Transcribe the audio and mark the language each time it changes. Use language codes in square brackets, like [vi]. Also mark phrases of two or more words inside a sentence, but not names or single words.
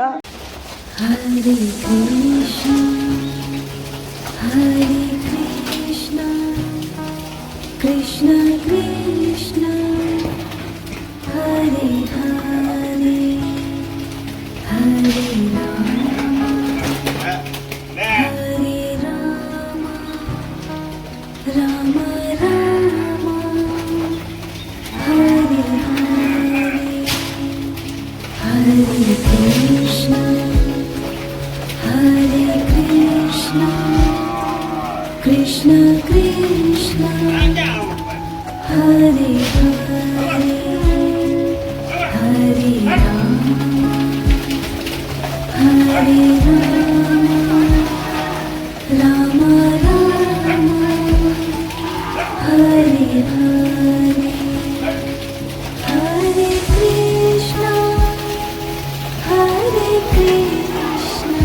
[sa] હરે કૃષ્ણ કૃષ્ણ કૃષ્ણ હરે હરે હરે રામ હરે રામ રામ રામ હરે હરે હરે કૃષ્ણ Hare Krishna, Krishna Krishna, Hare Hare, Hare Ram, Hare Ram, Rama Rama, Hare Hare, Hare Krishna, Hare Krishna.